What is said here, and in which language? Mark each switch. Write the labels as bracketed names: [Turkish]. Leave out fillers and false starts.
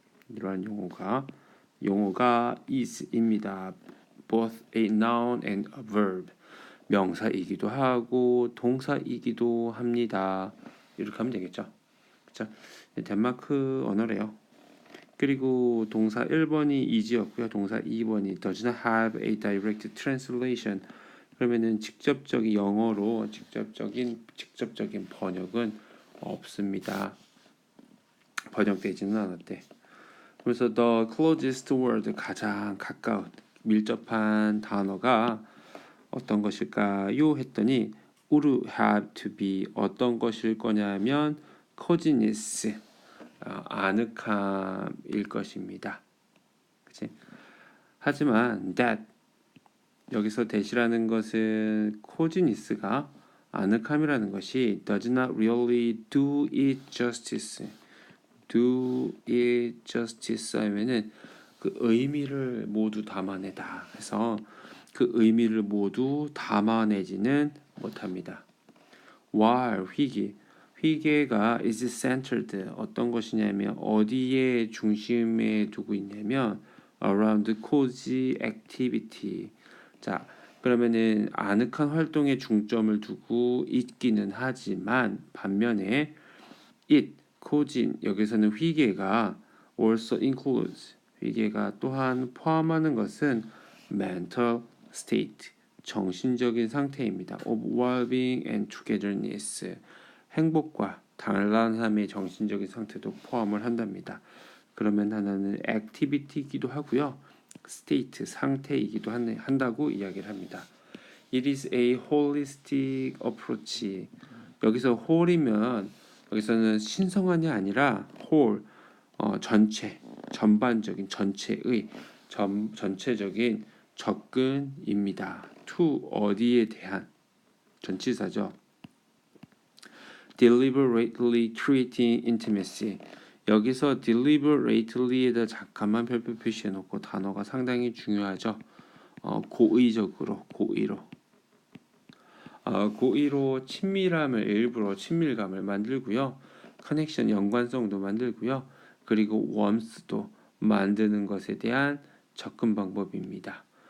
[Korean] 이러한 용어가 is입니다. [English] both a noun and a verb. [Korean] 명사이기도 하고 동사이기도 합니다. 이렇게 하면 되겠죠. 그렇죠? 덴마크 언어래요. 그리고 동사 1번이 is였고요. [English] 동사 2번이 does not have a direct translation. [Korean] 그러면은 직접적인 영어로 직접적인 번역은 없습니다. 번역되지는 않았대. 그래서 [English] the closest word [Korean] 가장 가까운 밀접한 단어가 어떤 것일까요? 했더니 [English] would have to be [Korean] 어떤 것일 거냐면 coziness 아늑함일 것입니다. 그치? [English] 하지만 that 여기서 that이라는 것은 coziness가 [Korean] 아늑함이라는 것이 [English] does not really do it justice. [Korean] do it justice 하면은 그 의미를 모두 담아내다 해서 그 의미를 모두 담아내지는 못합니다. while 휘게가 [English] is centered [Korean] 어떤 것이냐면 어디에 중심에 두고 있냐면 [English] around cozy activity. [Korean] 자, 그러면은 아늑한 활동에 중점을 두고 있기는 하지만 반면에 it 코진 여기서는 휘게가 [English] also includes [Korean] 휘게가 또한 포함하는 것은 [English] mental state [Korean] 정신적인 상태입니다. [English] of well-being and togetherness [Korean] 행복과 단란함의 정신적인 상태도 포함을 한답니다. 그러면 하나는 activity이기도 하고요. state 상태이기도 한다고 이야기를 합니다. [English] It is a holistic approach. [Korean] 여기서 whole이면 여기서는 신성한이 아니라 whole 전체, 전반적인 전체의 전체적인 접근입니다. to 어디에 대한 전치사죠. [English] deliberately creating intimacy. [Korean] 여기서 deliberately에다 잠깐만 별표 표시해 놓고 단어가 상당히 중요하죠. 고의적으로, 고의로 친밀함을 일부러 친밀감을 만들고요. 커넥션 연관성도 만들고요. 그리고 warmth도 만드는 것에 대한 접근 방법입니다.